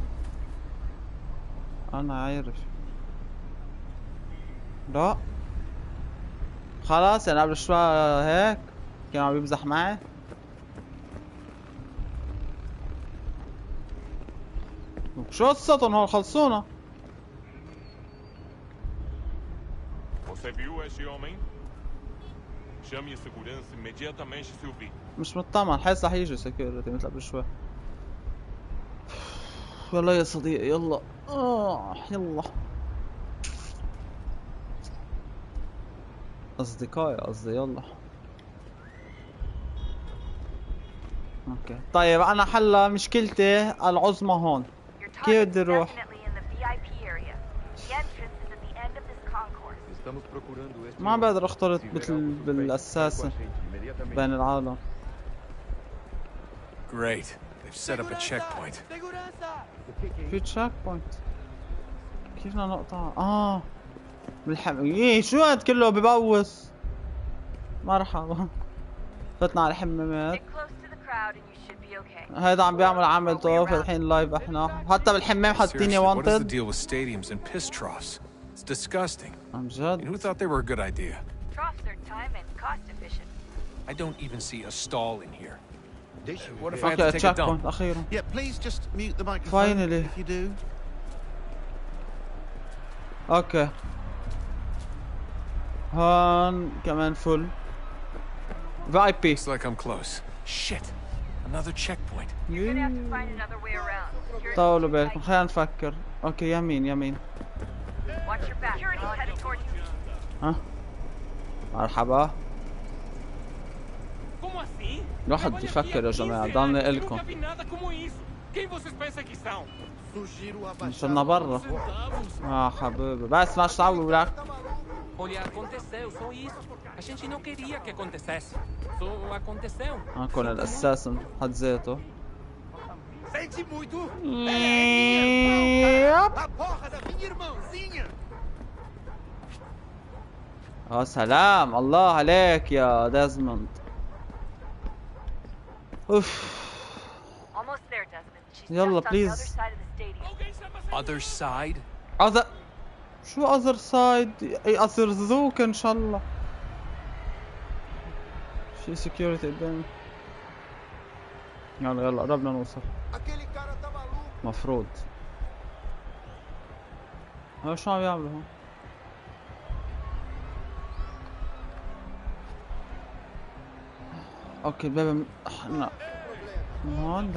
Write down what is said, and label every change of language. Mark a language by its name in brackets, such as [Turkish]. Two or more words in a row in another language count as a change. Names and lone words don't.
[Arabic] انا عارف. لا خلاص يعني قبل شوي هيك كان عم يمزح معي. شو قصتهم هول خلصونا. [Portuguese] Você viu esse homem? Chame a segurança imediatamente se o vir. [Arabic] مش مطمن، حاسس رح يجي سكيورتي مثل قبل شوي. يلا يا صديقي يلا. يلا أصدقائي قصدي يلا. اوكي طيب انا حلا مشكلتي العظمى هون. كيف بدي اروح؟ ما بقدر اختلط بالاساسن بين العالم. [English] Great. They've set up a checkpoint. [Arabic] في [English] checkpoint. [Arabic] كيف بدنا نقطع؟ بالحمام. شو هاد كله ببوس. مرحبا. فتنا على الحمامات. هيدا عم بيعمل عملته فاتحين لايف احنا، حتى بالحمام حاطيني [English] What is the wanted. deal with stadiums and piss troughs? It's disgusting. [Arabic] عن جد. [English] Who thought they were a good idea? Troughs are time and cost efficient. I don't even see a stall in here. What if I had Okay, to take a dump? [Arabic] checkpoint أخيرا. [English] Yeah, please just mute the microphone Finally. if you do. [Arabic] اوكي هون كمان فل VIP. [English] Looks like I'm close. Shit. Another checkpoint. You're gonna have to find another way around. طولوا بالكم خلينا نفكر. اوكي يمين. Watch your back. Security's headed toward you. [Arabic] ها مرحبا. الواحد بده يفكر يا جماعة، ضلني إلكم. وصلنا برا. حبيبي بس ما تعودوا لك. [Portuguese] Olha, aconteceu, só isso. A gente não queria que acontecesse. Só aconteceu. [Arabic] كون الأساسن حد ذاته. [Portuguese] Sente muito. A porra da minha irmãzinha. [Arabic] سلام الله عليك يا ديزموند. اوف. [English] Almost there, Desmond. She's [Arabic] يلا [English] just on the بليز. other side of the stadium. Other side? other. [Arabic] شو [English] other side? [Arabic] يقصرزوك ان شاء الله. في سكيورتي قدامي. يلا يلا قربنا نوصل. مفروض. هلا شو عم يعملوا هون؟ اوكي الباب احنا هون.